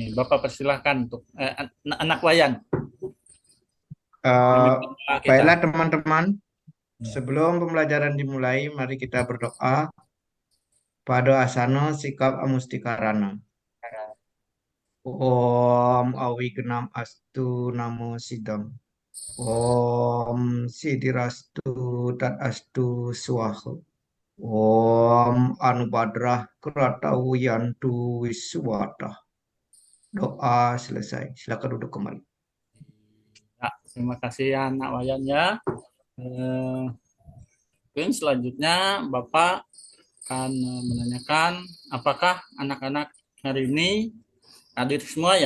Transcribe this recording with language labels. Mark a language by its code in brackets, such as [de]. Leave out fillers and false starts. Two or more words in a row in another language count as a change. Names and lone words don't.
[id] Bapak persilahkan untuk anak Wayan. Baiklah teman-teman, sebelum pembelajaran dimulai, mari kita berdoa. Pada asana sikap amustikarana. [sa] Om awignam astu namo sidam. Om sidirastu tat astu swaha. Om anubadrah kratawiyantu wiswata. [id] Doa selesai. Silakan duduk kembali. Ya, terima kasih anak Wayan ya. Mungkin selanjutnya Bapak akan menanyakan apakah anak-anak hari ini hadir semua ya?